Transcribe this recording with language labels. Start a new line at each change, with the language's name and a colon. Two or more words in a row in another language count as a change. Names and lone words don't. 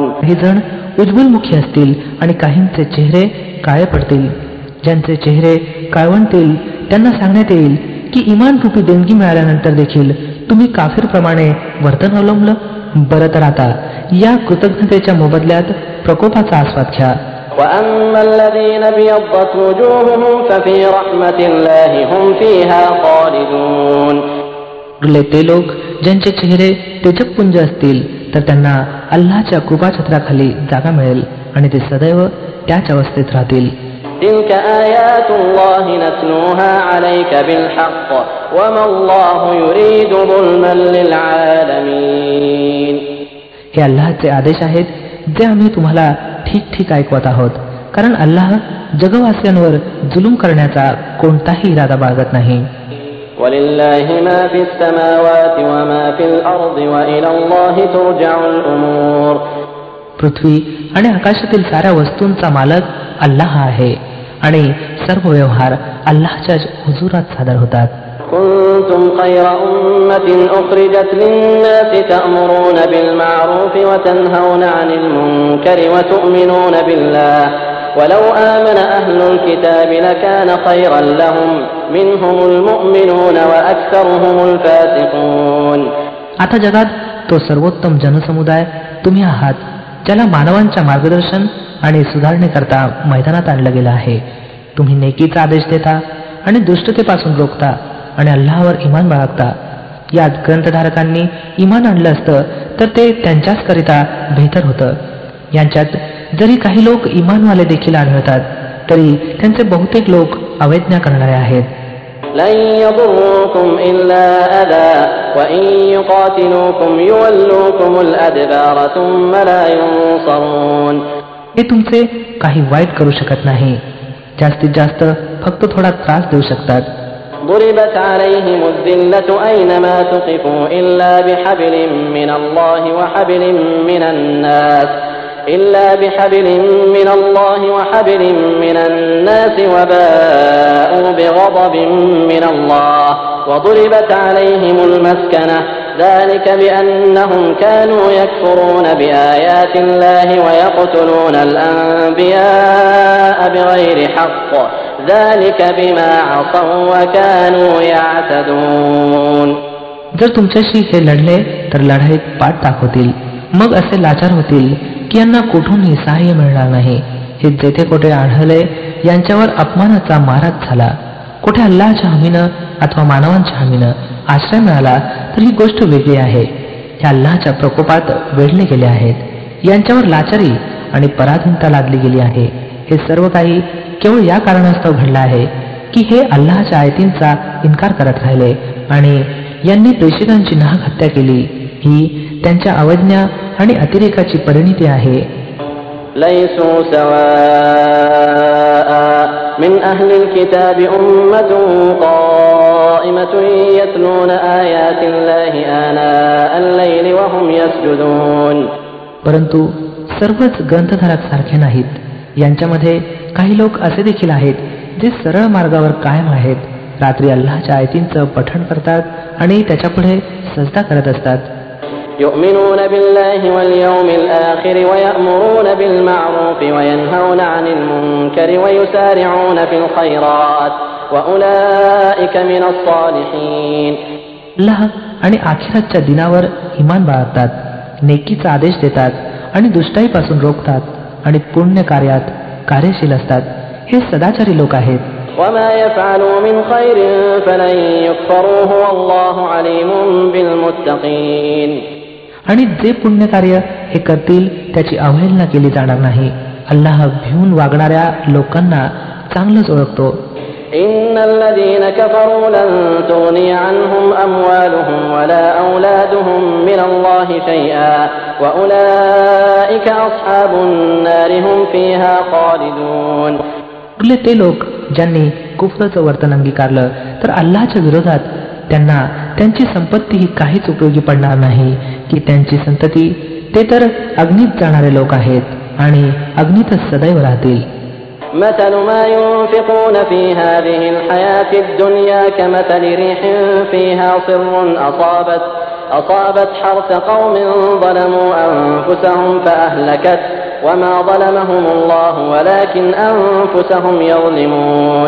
Marathi: काही जण उज्ज्वलमुखी असतील आणि काहींचे चेहरे काळे पडतील. ज्यांचे चेहरे काळवंतील त्यांना सांगण्यात येईल की इमान रूपी देणगी मिळाल्यानंतर देखील तुम्ही काफिरप्रमाणे वर्तन अवलंबलं. बरं तर आता या कृतज्ञतेच्या मोबदल्यात प्रकोपाचा आस्वाद घ्या.
Arabic: وَأَمَّا الَّذِينَ ابْيَضَّتْ وُجُوهُهُمْ فَفِي رَحْمَةِ اللَّهِ هُمْ فِيهَا خَالِدُونَ.
Marathi: ते लोक ज्यांचे चेहरे तेजपुंज असतील तर त्यांना अल्लाहच्या कृपाछत्राखाली जागा मिळेल आणि ते सदैव त्याच अवस्थेत राहतील.
Arabic: تِلْكَ آيَاتُ اللَّهِ نَتْلُوهَا عَلَيْكَ بِالْحَقِّ وَمَا اللَّهُ يُرِيدُ ظُلْمًا لِلْعَالَمِينَ.
Marathi: हे अल्लाहचे आदेश आहेत जे आम्ही तुम्हाला ठीक ठीक ऐकवत आहोत, कारण अल्लाह जगवासियांवर जुलूम करण्याचा कोणताही इरादा बाळगत नाही.
Arabic: وَلِلَّهِ مَا فِي السَّمَاوَاتِ وَمَا فِي الْأَرْضِ وَإِلَى اللَّهِ تُرْجَعُ الْأُمُورُ.
Marathi: पृथ्वी आणि आकाशातील साऱ्या वस्तूंचा मालक अल्लाह आहे आणि सर्व व्यवहार अल्लाहच्या हुजुरात सादर होतात.
Arabic: كنتم خير أمة أخرجت للناس تأمرون بالمعروف وتنهون عن المنكر وتؤمنون بالله ولو آمن أهل الكتاب لكان خيرا لهم منهم المؤمنون وأكثرهم الفاسقون.
Marathi: आता जगात तो सर्वोत्तम जनसमुदाय तुम्ही आहात ज्याला मानवांच्या मार्गदर्शन आणि सुधारणेकरता मैदानात आणलं गेलं आहे. तुम्ही नेकीचा आदेश देता आणि दुष्टतेपासून रोखता आणि अल्लाहवर इमान बाळगता. यात ग्रंथधारकांनी इमान आणलं असतं तर ते त्यांच्याच करिता बेहतर होतं. यांच्यात जरी काही लोक इमानवाले देखील आढळतात तरी त्यांचे बहुतेक लोक अवैज्ञा करणारे आहेत.
Arabic: لن يضروكم إلا أذى وإن يقاتلوكم يولوكم الأدبار ثم لا ينصرون.
Marathi: हे तुमचे काही वाईट करू शकत नाही, जास्तीत जास्त फक्त थोडा त्रास देऊ शकतात.
Arabic: ضربت عليهم الذلة أينما ثقفوا إلا بحبل من الله وحبل من الناس وباءوا بغضب من الله وضربت عليهم المسكنة ذلك بأنهم كانوا يكفرون بآيات الله ويقتلون الأنبياء بغير حق ذلك بما عصوا وكانوا يعتدون.
Marathi: जर तुमच्याशी हे लढले तर लढाईत पाठ दाखवतील, मग असे लाचार होतील की यांना कुठूनही सहाय्य मिळणार नाही. हे जेथे कोठे आढळले यांच्यावर अपमानाचा माराच झाला. कोठे अल्लाहच्या हमीनं अथवा मानवांच्या हमीनं आश्रय मिळाला तर ही गोष्ट वेगळी आहे. हे अल्लाहच्या प्रकोपात वेढले गेले आहेत. यांच्यावर लाचारी आणि पराधीनता लादली गेली आहे. हे सर्व काही केवळ या कारणास्तव घडलं आहे की हे अल्लाहच्या आयतींचा इन्कार करत राहिले आणि यांनी प्रेषितांची नाहक हत्या केली. ही त्यांच्या अवज्ञा आणि अतिरेकाची परिणिती आहे.
Arabic: ليسوا سواء من أهل الكتاب أمة قائمة يتلون آيات الله آناء الليل وهم يسجدون.
Marathi: परंतु सर्वच ग्रंथधारक सारखे नाहीत. यांच्यामध्ये काही लोक असे देखील आहेत जे सरळ मार्गावर कायम आहेत, रात्री अल्लाहच्या आयतींचं पठण करतात आणि त्याच्यापुढे सजदा करत असतात.
Arabic: يؤمنون بالله واليوم الآخر ويأمرون بالمعروف وينهون عن المنكر ويسارعون في الخيرات وأولئك من الصالحين.
Marathi: अल्लाह आणि आखिरातच्या दिनावर ईमान बाळगतात, नेकीचा आदेश देतात आणि दुष्टाईपासून रोखतात आणि पुण्य कार्यात कार्यशील असतात. हे सदाचारी लोक आहेत.
Arabic: وما يفعلوا من خير فلن يكفروه والله عليم بالمتقين.
Marathi: आणि जे पुण्य कार्य हे करतील त्याची अवहेलना केली जाणार नाही. अल्लाह भिवून वागणाऱ्या लोकांना चांगलंच ओळखतो.
Arabic: إن الذين كفروا لن تغني عنهم أموالهم ولا أولادهم من الله شيئا وأولئك أصحاب النار هم فيها خالدون.
Marathi: उरले ते लोक ज्यांनी कुफरचं वर्तन अंगीकारलं तर अल्लाहच्या विरोधात त्यांना त्यांची संपत्ती ही काहीच उपयोगी पडणार नाही की त्यांची संतती. ते तर अग्नीत जाणारे लोक आहेत आणि अग्नीतच सदैव राहतील.
Arabic: مثل ما ينفقون في هذه الحياة الدنيا كمثل ريح فيها صر أصابت حرث قوم ظلموا أنفسهم فأهلكت وما ظلمهم الله ولكن أنفسهم يظلمون.